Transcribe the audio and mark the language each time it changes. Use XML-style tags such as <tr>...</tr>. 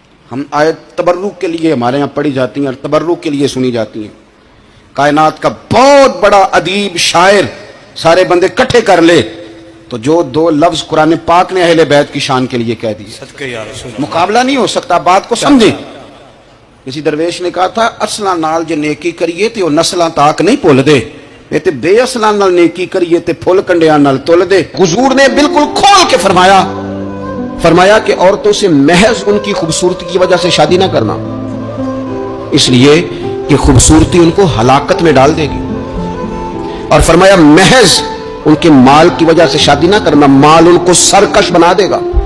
<ur>ہم آیت تبرک کے لیے ہمارے یہاں پڑھی جاتی ہیں اور تبرک کے لیے سنی جاتی ہیں. کائنات کا بہت بڑا ادیب شاعر سارے بندے کٹھے کر لے تو جو 2 لفظ قرآن پاک نے اہل بیت کی شان کے لیے کہہ دیے, مقابلہ نہیں ہو سکتا. بات کو سمجھیں. کسی درویش نے کہا تھا</ur> <pa>اصلاں نال جو نیکی کریے تے وہ نسلاں تاک نہیں بھول دے, تے بے اصلاں نال نیکی کریے تے پھل کنڈیاں نال تول دے.</pa> <ur>حضور نے بالکل کھول کے فرمایا کہ عورتوں سے محض ان کی خوبصورتی کی وجہ سے شادی نہ کرنا, اس لیے کہ خوبصورتی ان کو ہلاکت میں ڈال دے گی. اور فرمایا محض ان کے مال کی وجہ سے شادی نہ کرنا, مال ان کو سرکش بنا دے گا.</ur>